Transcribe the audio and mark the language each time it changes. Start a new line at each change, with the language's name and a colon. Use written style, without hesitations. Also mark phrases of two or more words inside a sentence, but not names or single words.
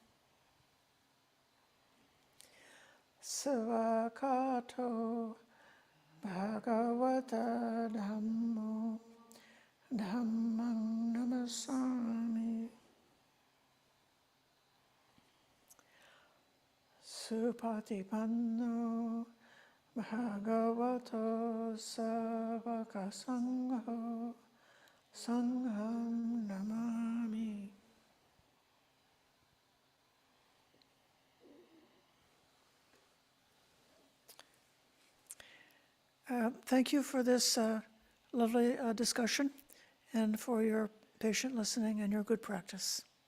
Pali: Savakato Bhagavata Dhammo Dhammam Namasami Supatipanno Bhagavato Savaka Sangho Sangham Namami.
English: Thank you for this lovely discussion and for your patient listening and your good practice.